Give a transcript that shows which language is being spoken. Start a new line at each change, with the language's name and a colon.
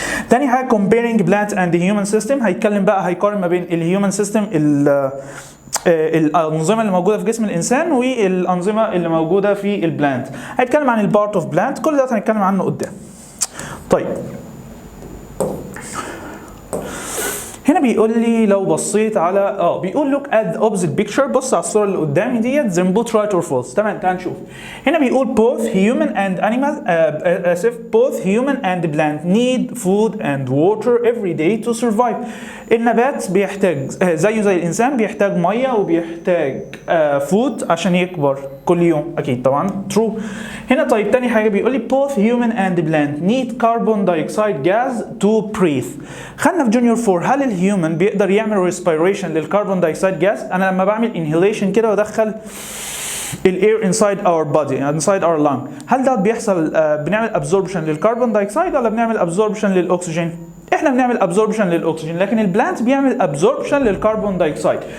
Arabic: تاني حاجه
English: comparing plant and the human system،
Arabic: هيقارن ما بين الهيومن سيستم، الانظمه اللي موجوده في جسم الانسان والانظمه اللي موجوده في البلانت. هيتكلم عن البارت اوف بلانت، كل ده هنتكلم عنه قدام. طيب هنا بيقول لي لو بصيت على بيقول
English: look at the opposite picture،
Arabic: بص على الصوره اللي قدامي ديت
English: then put right or false.
Arabic: تمام تعال نشوف. هنا بيقول
English: both human and animal both human and plant need food and water every day to survive.
Arabic: النبات بيحتاج زيه زي الانسان، بيحتاج ميه وبيحتاج فود عشان يكبر كل يوم، اكيد طبعا true. هنا طيب تاني حاجه بيقول لي
English: both human and plant need carbon dioxide gas to breathe.
Arabic: خدنا في جونيور 4 هل الهيومن بيقدر يعمل ريسبيريشن للكربون دايوكسيد جاز؟ انا لما بعمل انهيليشن كده وادخل الاير
English: inside or body inside or lung,
Arabic: هل ده بيحصل بنعمل ابزوربشن للكربون دايوكسيد ولا بنعمل ابزوربشن للاكسجين؟ احنا بنعمل ابزوربشن للاكسجين، لكن البلانت بيعمل ابزوربشن للكربون دايوكسيد.